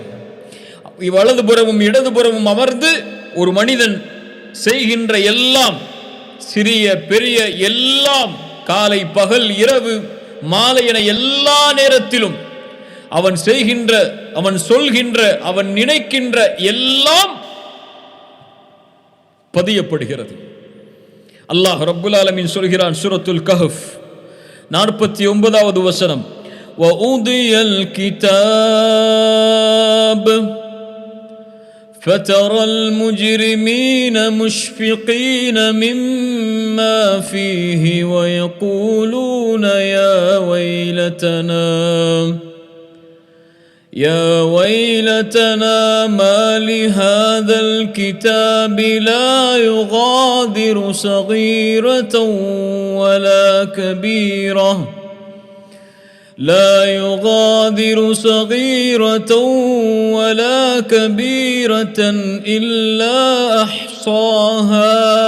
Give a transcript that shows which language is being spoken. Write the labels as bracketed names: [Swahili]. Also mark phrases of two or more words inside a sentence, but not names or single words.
[Tamil] வலதுபுறமும் இடதுபுறமும் அமர்ந்து ஒரு மனிதன் செய்கின்ற எல்லாம், சிறிய பெரிய எல்லாம், காலை பகல் இரவு மாலை என எல்லா நேரத்திலும் அவன் செய்கின்ற, அவன் சொல்கின்ற, அவன் நினைக்கின்ற எல்லாம் பதியப்படுகிறது. அல்லாஹ் [Arabic] رب العالمين [Tamil] சொல்கிறான் சூரத்துல் கஹஃப் 49வது வசனம், [Arabic] ووضع கிதாப் فترى المجرمين مشفقين مما فيه ويقولون يا ويلتنا ما لهذا الكتاب لا يغادر صغيرة ولا كبيرة إلا أحصاها